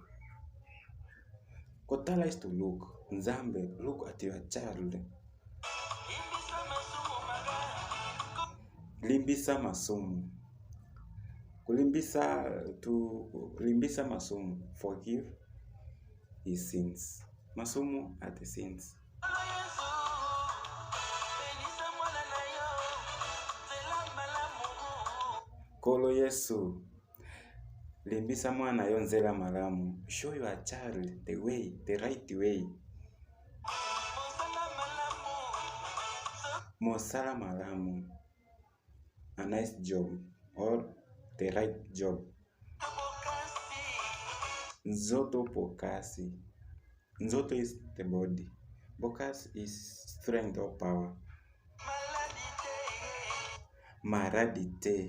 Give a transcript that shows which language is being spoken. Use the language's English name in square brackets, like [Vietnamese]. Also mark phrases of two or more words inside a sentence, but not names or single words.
[English] Kotala is to look. Nzambe, look at your child. [Lingala] Limbisa masumu. Limbisa masumu. [English] Forgive his sins. Masumu are the sins. [Lingala] Kolo Yesu. Limbisa mwana yo nzela malamu. [English] Show your child the way, the right way. [Lingala] Mosala malamu. [English] A nice job or the right job. [Lingala] Nzoto pokasi. [English] Nzoto is the body. Bokas is strength or power. Maradite.